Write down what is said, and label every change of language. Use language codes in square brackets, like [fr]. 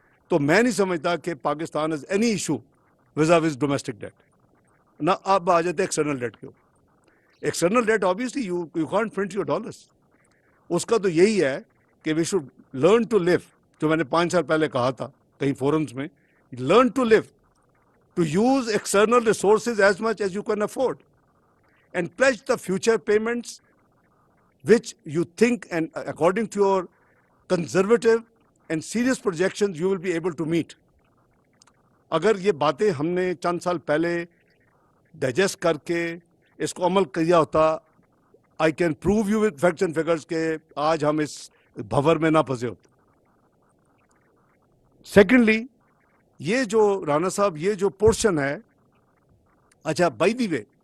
[ur] تو میں نہیں سمجھتا کہ Pakistan [en] has any issue vis-a-vis domestic debt. [ur] نہ اب آ جاتے ایکسٹرنل ڈیٹ کے اوپر. [en] External debt obviously you can't print your dollars. [ur] اس کا تو یہی ہے کہ [en] we should learn to live, [ur] جو میں نے 5 سال پہلے کہا تھا کہیں فورمز میں, [en] learn to live, to use external resources as much as you can afford, and pledge the future payments which you think and according to your conservative and serious projections you will be able to meet. [ur] اگر یہ باتیں ہم نے چند سال پہلے digest کر کے اس کو عمل کیا ہوتا, [en] I can prove you with facts and figures [ur] کہ آج ہم اس بھور میں نہ پھنسے ہوتے. سیکنڈلی, یہ جو رانا صاحب یہ جو پورشن ہے, اچھا بائی دی وے